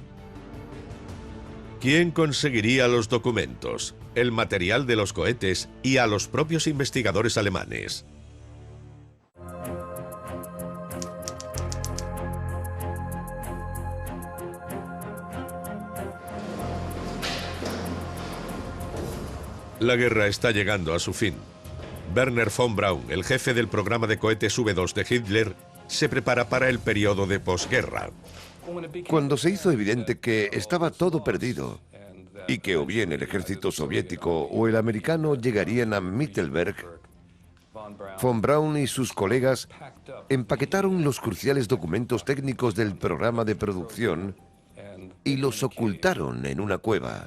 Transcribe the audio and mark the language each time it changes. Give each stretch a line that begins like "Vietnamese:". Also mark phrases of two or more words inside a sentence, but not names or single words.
Spanish: ¿Quién conseguiría los documentos, el material de los cohetes y a los propios investigadores alemanes? La guerra está llegando a su fin. Werner von Braun, el jefe del programa de cohetes V2 de Hitler, se prepara para el periodo de posguerra. Cuando se hizo evidente que estaba todo perdido y que o bien el ejército soviético o el americano llegarían a Mittelberg, von Braun y sus colegas empaquetaron los cruciales documentos técnicos del programa de producción y los ocultaron en una cueva.